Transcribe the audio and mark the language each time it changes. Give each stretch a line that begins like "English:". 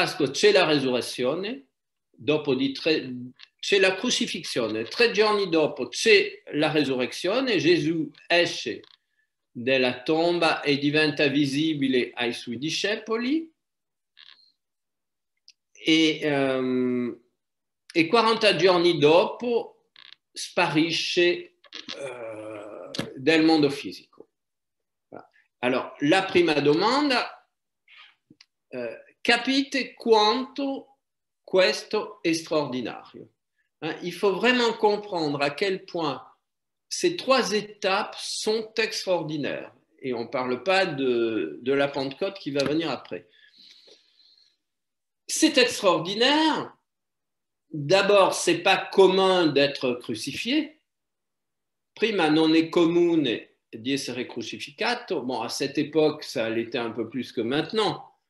Italian: c'è la resurrezione, dopo c'è la crucifissione, 3 giorni dopo c'è la resurrezione, Gesù esce dalla tomba e diventa visibile ai suoi discepoli e 40 giorni dopo sparisce del mondo fisico. Allora, la prima domanda, capite quanto questo è straordinario.
French: Il faut vraiment comprendre à quel point ces 3 étapes sont extraordinaires. Et on ne parle pas de la Pentecôte qui va venir après. C'est extraordinaire. D'abord, ce n'est pas commun d'être crucifié.
Italian: Prima non è comune di essere crucificato.
French: Bon, à cette époque, ça l'était un peu plus que maintenant.